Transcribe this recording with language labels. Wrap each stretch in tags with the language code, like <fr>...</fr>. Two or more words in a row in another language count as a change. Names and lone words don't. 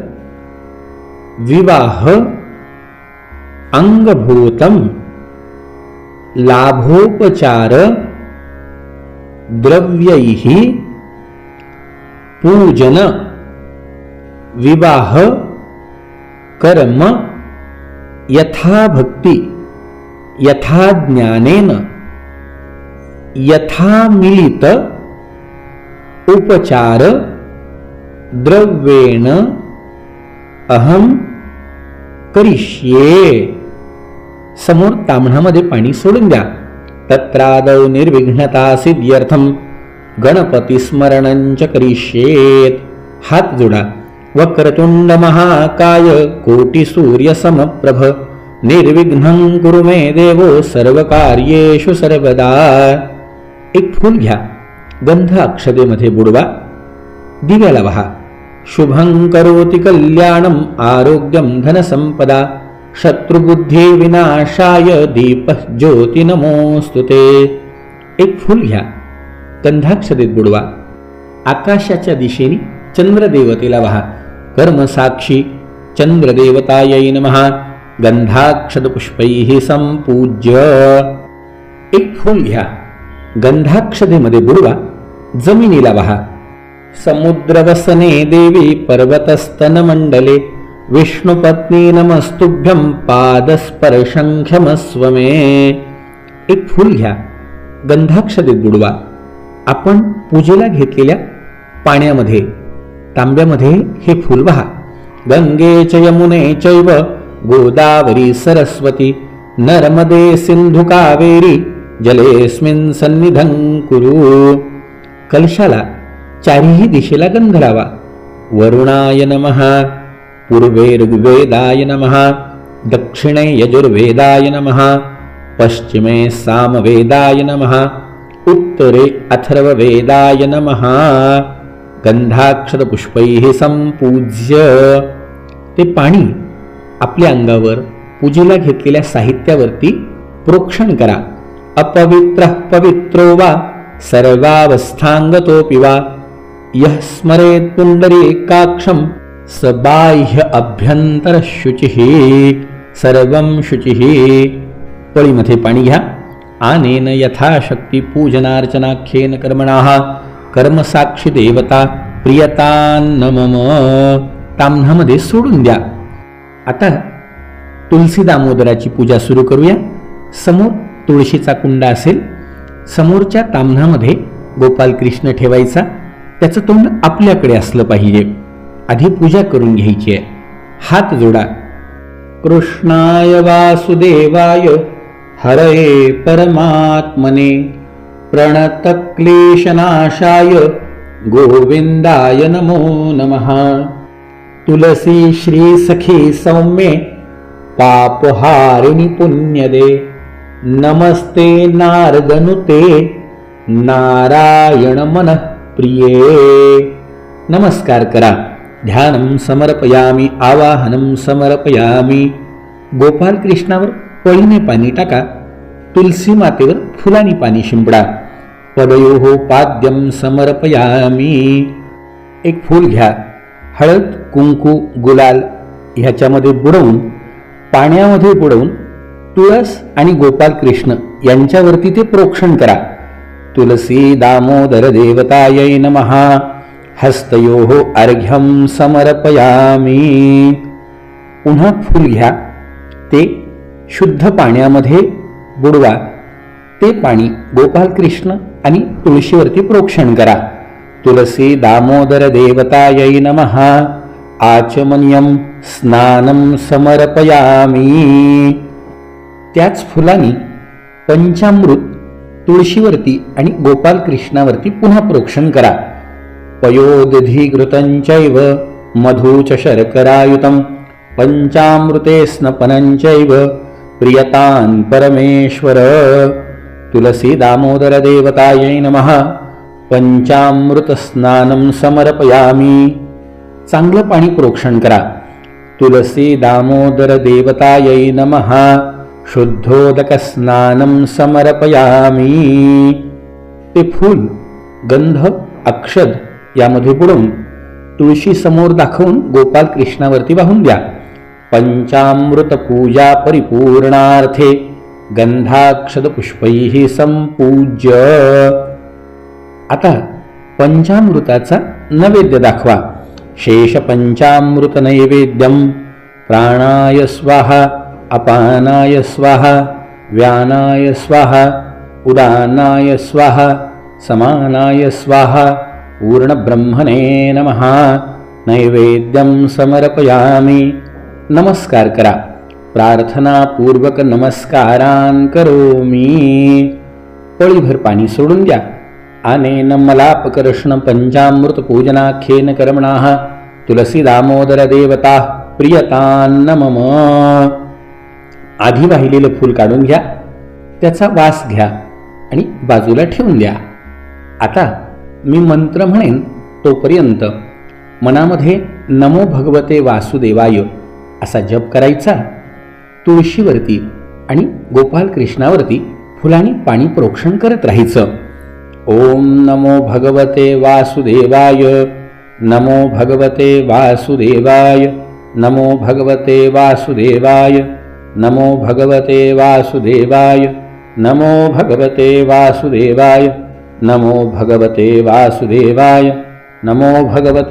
<sa>विवाह अंगभूतम लाभोपचार द्रव्यैः पूजन विवाह कर्म यथा भक्ति यथा ज्ञानेन यथा मिलित उपचार द्रव्येण अहम करिष्ये.</sa> <mr>समोर ताम्हणामध्ये पाणी सोडून द्या.</mr> <sa>तत्रादौ निर्विघ्नता सिद्ध्यर्थम गणपती स्मरणंच करिष्येत.</sa> <mr>हात जोडा.</mr> <sa>वक्रतुंड महाकाय कोटी सूर्य समप्रभ निर्विघ्नं कुरु मे देवो सर्वकार्येषु सर्वदा.</sa> <mr>एक फूल घ्या. गंध अक्षतेमध्ये बुडवा. दिव्याला वहा.</mr> <sa>शुभं करोति कल्याणं आरोग्यं धनसंपदा शत्रुबुद्धी विनाशाय दीपः ज्योती नमोस्तुते.</sa> <mr>एक फूल घ्या. गंधाक्षतेत बुडवा. आकाशाच्या दिशेने चंद्रदेवतेला वहा.</mr> <sa>कर्मसाक्षी चंद्रदेवतायै नमः. गंधाक्षत पुष्पैः संपूज्य.</sa> <mr>एक फूल घ्या. गंधाक्षतेमध्ये बुडवा. जमिनीला वहा.</mr> <sa>समुद्रवसने देवी पर्वतस्तन मंडले विष्णुपत्नी नमस्तुभ्यं पादस्पर्शं क्षमस्व मे.</sa> <mr>एक फूल घ्या. गंधाक्षतेत बुडवा. आपण पूजेला घेतलेल्या पाण्यामध्ये तांब्यामध्ये हे फूल वहा.</mr> <sa>गंगे च यमुने चैव गोदावरी सरस्वती नर्मदे सिंधु कावेरी जलेस्मिन् सन्निधं कुरु.</sa> <mr>कलशाला चारही दिशेला गंध लावा.</mr> <sa>वरुणाय नमः. पूर्वे ऋग्वेदाय नमः. दक्षिणे यजुर्वेदाय नमः. पश्चिमे सामवेदाय नमः. उत्तरे अथर्ववेदाय नमः. गंधाक्षत पुष्पैः संपूज्य.</sa> <mr>ते पाणी आपल्या अंगावर पूजेला घेतलेल्या साहित्यावरती प्रोक्षण करा.</mr> <sa>अपवित्रः पवित्रो वा सर्वावस्थांगतोऽपि वा यः स्मरेत् पुंडरीकाक्षं स बाह्य अभ्यंतर शुचिः सर्वं शुचिः.</sa> <mr>पळीमध्ये पाणी घ्या.</mr> <sa>आनेन यथाशक्ती पूजनार्चनाख्येन कर्मणाः कर्मसाक्षी देवता प्रियतान्न मम.</sa> <mr>ताम्हणामध्ये सोडून द्या. आता तुलसी दामोदराची पूजा सुरू करूया. समोर तुळशीचा कुंड असेल. समोरच्या ताम्हणामध्ये गोपाल कृष्ण ठेवायचा. त्याचं तोंड आपल्याकडे असलं पाहिजे. आधी पूजा करून घ्यायची आहे. हात जोडा.</mr> <sa>कृष्णाय वासुदेवाय हरये परमात्मने प्रणतक्लेशनाशाय गोविंदाय नमो नमः. तुलसी श्री सखी सौम्ये पापहारिणि पुण्यदे नमस्ते नारदनुते नारायण मनः प्रिये.</sa> <mr>नमस्कार करा.</mr> <sa>ध्यानं समर्पयामी आवाहनं समर्पयामी.</sa> <mr>गोपाल कृष्णावर पळीने पाणी टाका. तुलसी मातेवर फुलांनी पाणी शिंपडा.</mr> <sa>पदयोः पाद्यं समर्पयामी.</sa> <mr>एक फूल घ्या. हळद कुंकू गुलाल ह्याच्यामध्ये बुडवून पाण्यामध्ये बुडवून तुळस आणि गोपाल कृष्ण यांच्यावरती ते प्रोक्षण करा.</mr> <sa>तुलसी दामोदर देवतायै नमः. हस्तयोः अर्घ्यं समर्पयामी.</sa> <mr>पुन्हा फूल घ्या. ते शुद्ध पाण्यामध्ये बुडवा. ते पाणी गोपाल कृष्ण आणि तुळशीवरती प्रोक्षण करा.</mr> <sa>तुलसी दामोदर देवतायै नमः. आचमनीयं स्नानं समर्पयामी.</sa> <mr>त्याच फुलांनी पंचामृत तुळशीवरती आणि गोपाल कृष्णावरती पुन्हा प्रोक्षण करा.</mr> <sa>पयोदधिघृतंचैव मधुच शर्करायुतं पंचामृते स्नपनंचैव प्रियतान् परमेश्वर. तुलसी दामोदर देवतायै नमः. पंचामृतस्नानं समर्पयामि.</sa> <mr>चांगलं पाणी प्रोक्षण करा.</mr> <sa>तुलसी दामोदर देवतायै नमः. शुद्धोदकस्नानं समर्पयामि.</sa> <mr>ते फूल, गंध, अक्षद यामध्ये बुडवून तुळशी समोर दाखवून गोपाल कृष्णावरती वाहून द्या.</mr> <sa>पंचामृत पूजा परिपूर्णार्थे गंधाक्षद पुष्पैः संपूज्य.</sa> <mr>आता पंचामृताचा नैवेद्य दाखवा.</mr> <sa>शेष पंचामृत नैवेद्यम प्राणाय स्वाहा, अपानाय स्वाहा, व्यानाय स्वाहा, उदानाय स्वाहा, समानाय स्वाहा, पूर्णब्रह्मणे नमः. नैवेद्यं समर्पयामि.</sa> <mr>नमस्कार करा.</mr> <sa>प्रार्थनापूर्वक नमस्कारान करोमि.</sa> <mr>पळीभर पाणी सोडून द्या.</mr> <sa>अनेन मलापकर्षण पंचामृत पूजनाख्येन कर्मणाः तुलसी दामोदर देवता प्रियतान्न मम.</sa> <mr>आधी वाहिलेलं फूल काढून घ्या, त्याचा वास घ्या आणि बाजूला ठेवून द्या. आता मी मंत्र म्हणेन तोपर्यंत मनामध्ये</mr> <sa>नमो भगवते वासुदेवाय</sa> <mr>असा जप करायचा. तुळशीवरती आणि गोपाल कृष्णावरती फुलांनी पाणी प्रोक्षण करत राहायचं.</mr> <sa>ओम नमो भगवते वासुदेवाय, नमो भगवते वासुदेवाय, नमो भगवते वासुदेवाय, नमो भगवते वासुदेवाय, नमो भगवते वासुदेवाय, नमो भगवते वासुदेवाय, नमो भगवते</sa>